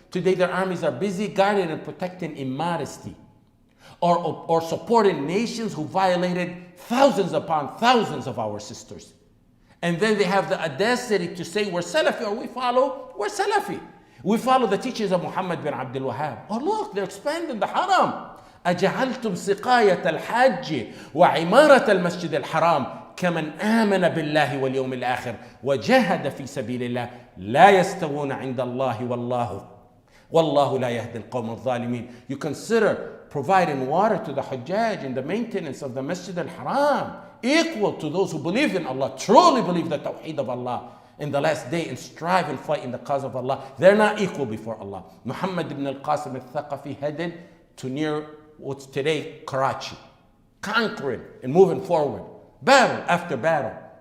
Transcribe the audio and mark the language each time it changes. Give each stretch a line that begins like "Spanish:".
English: Today their armies are busy guarding and protecting immodesty, or supporting nations who violated thousands upon thousands of our sisters. And then they have the audacity to say we're Salafi, or we're Salafi. We follow the teachings of Muhammad bin Abdul Wahhab. Oh look, they're expanding the haram.
Arabic: أجعلتم سقاية الحاج وعمارة المسجد الحرام كمن آمن بالله واليوم الآخر وجاهد في سبيل الله لا يستوون عند الله والله لا يهدي القوم الظالمين.
English: You consider providing water to the Hujjaj and the maintenance of the Masjid al-Haram equal to those who believe in Allah, truly believe the Tawheed of Allah in the last day and strive and fight in the cause of Allah. They're not equal before Allah. Muhammad ibn al-Qasim al-Thaqafi headed to near what's today Karachi, conquering and moving forward, battle after battle.